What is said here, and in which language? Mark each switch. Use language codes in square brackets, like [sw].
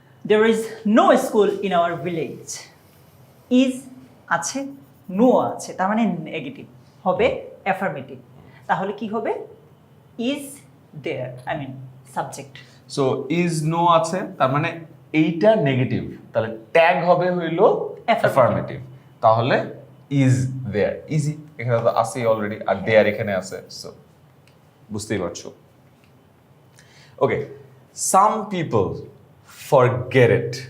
[en] There is no school in our village. [bn] Is আছে, no আছে, তার মানে নেগেটিভ হবে, অ্যাফার্মেটিভ। তাহলে কি হবে? [en] Is there, I mean subject. [bn] So is no আছে, তার মানে এইটা নেগেটিভ, তাহলে ট্যাগ হবে হইলো অ্যাফার্মেটিভ, তাহলে [en] Is there. [bn] ইজি, এখানে তো আছেই অলরেডি, আর দেয়ার এখানে আছে, সো বুঝতেই পারছো। [en] Okay, some people forget it.